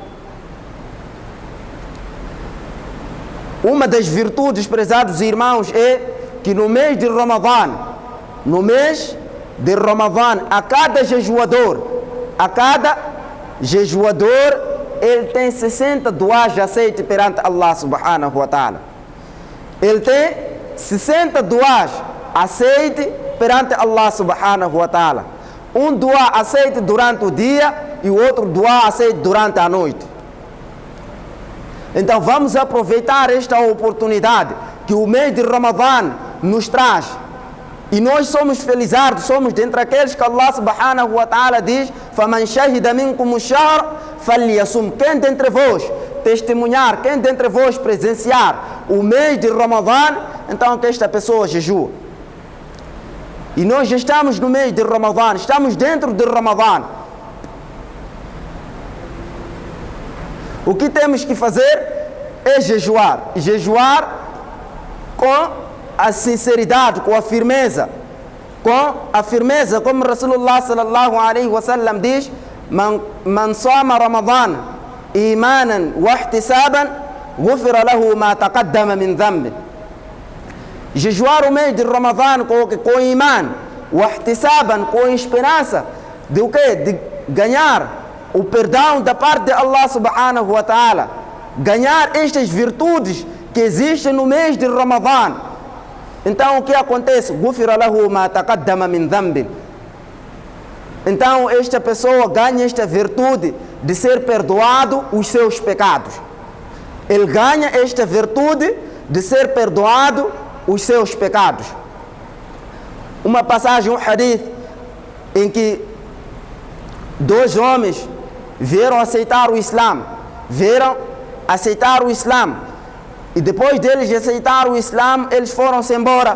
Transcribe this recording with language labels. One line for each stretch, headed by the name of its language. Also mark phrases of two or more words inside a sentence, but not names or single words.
Portuguese: Uma das virtudes, prezados irmãos, é que no mês de Ramadã, a cada jejuador, ele tem 60 duas de aceite perante Allah
Arabic: سبحانه وتعالى.
Portuguese: Ele tem 60 duas aceite perante Allah
Arabic: سبحانه وتعالى.
Portuguese: Um dua aceite durante o dia e o outro dua aceite durante a noite. Então vamos aproveitar esta oportunidade que o mês de Ramadã nos traz. E nós somos felizardos, somos dentre aqueles que Allah
Arabic: سبحانه وتعالى
Portuguese: diz:
Arabic: فَمَنْ شَهِدَ مِنْكُمُ الشَّهْرَ فَلْيَصُمْ.
Portuguese: Quem dentre vós testemunhar, quem dentre vós presenciar o mês de Ramadã, então que esta pessoa jejua. E nós já estamos no mês de Ramadã, estamos dentro de Ramadã. O que temos que fazer é jejuar. E jejuar com a sinceridade, com a firmeza.
Arabic: Como رسول الله صلى الله عليه وسلم diz: من صام رمضان إيمانا واحتسابا غفر له ما تقدم من ذنبه.
Portuguese: Jejuar o mês de Ramadã com
Arabic: إيمانا واحتسابا,
Portuguese: com esperança de o quê? De ganhar o perdão da parte de Allah
Arabic: سبحانه وتعالى,
Portuguese: ganhar estas virtudes que existem no mês de Ramadã. Então o que acontece?
Arabic: غفر له ما تقدم من ذنبه.
Portuguese: Então esta pessoa ganha esta virtude de ser perdoado os seus pecados. Ele ganha esta virtude de ser perdoado os seus pecados. Uma passagem, um hadith, em que dois homens vieram aceitar o Islã, e depois deles aceitar o Islã, eles foram-se embora.